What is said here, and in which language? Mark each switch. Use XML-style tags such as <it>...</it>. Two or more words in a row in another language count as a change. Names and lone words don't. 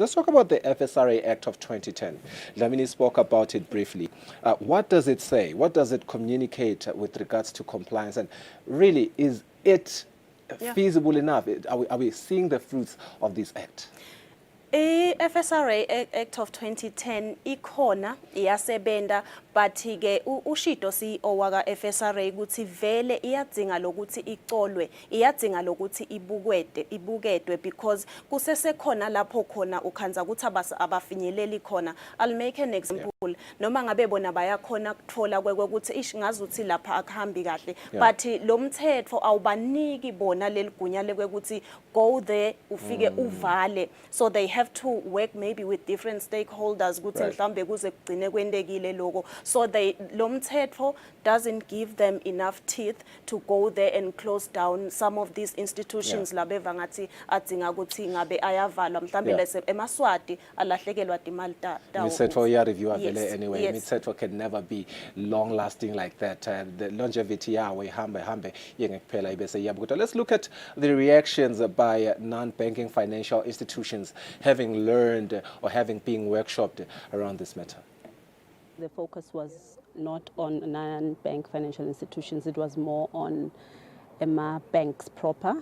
<en>Let's talk about the FSRA Act of 2010. Lamini spoke about it briefly. What does it say? What does it communicate with regards to compliance? And really, is it Yeah. feasible enough? Are we seeing the fruits of this act?</en> <ss>FSRA Act of 2010 ikhona iyasebenta, but ke uShido CEO waka FSRA ukuthi vele iyadzinga lokuthi icolwe, iyadzinga lokuthi ibuketwe, because kusesekhona lapho khona ukhanza ukuthi abafinyeleli khona.</ss> <en>I'll make an example.</en> <ss>Noma ngabe bona bayakhona kutfola kwekuthi ngazuthi lapha akuhambi kahle, but lo mthetho awubaniki bona leligunya lekwekuthi</ss> <en>go there</en> <ss>ufike uvale.</ss> <en>So they have to work maybe with different stakeholders</en> <ss>ukuthi mhlambe kuze kugcine kwendekile lokho.</ss> <en>So</en> <ss>lo mthetho</ss> <en>doesn't give them enough teeth to go there and close down some of these institutions</en> <ss>labeva ngathi adzinga ukuthi ngabe ayavalwa mhlambe lese eMaswati alahlekelwa timali tawo. Imithetho iyareviewa vele</ss> <en>Yes, anyway. yes.</en> <ss>Imithetho</ss> <en>can never be long lasting like that. The longevity</en> <ss>yawo ihambe yengekuphela ibese iyabukwa.</ss> <en>Let's look at the reactions by non-banking financial institutions having learned or having been workshopped around this matter. The focus was not on non-bank financial institutions, it was more on banks proper.</en>